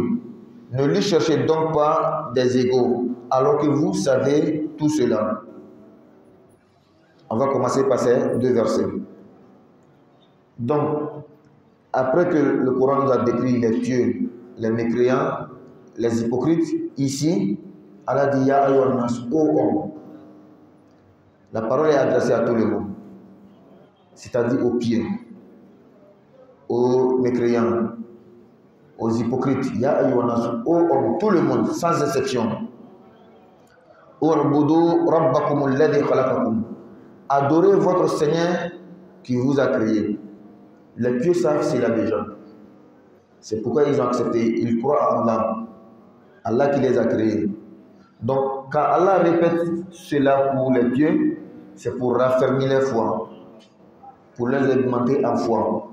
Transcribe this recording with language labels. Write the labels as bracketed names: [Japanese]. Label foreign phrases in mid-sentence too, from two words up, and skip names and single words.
[French] Ne lui cherchez donc pas des égaux, alors que vous savez tout cela. On va commencer par ces deux versets. Donc, après que le Coran nous a décrit les pieux, les mécréants, les hypocrites, ici, Allah dit: [Arabic] يا أيها الناس, [French] ô homme. La parole est adressée à tout le monde, c'est-à-dire aux pieux, aux mécréants, aux hypocrites. [Arabic] يا أيها الناس, [French] ô homme, tout le monde, sans exception. [Arabic] اعبدوا ربكم الذي خلقكم. [French] Adorez votre Seigneur qui vous a créé. Les pieux savent cela déjà. C'est pourquoi ils ont accepté. Ils croient en Allah. Allah qui les a créés. Donc, quand Allah répète cela pour les pieux, c'est pour raffermir leur foi, pour les augmenter en foi.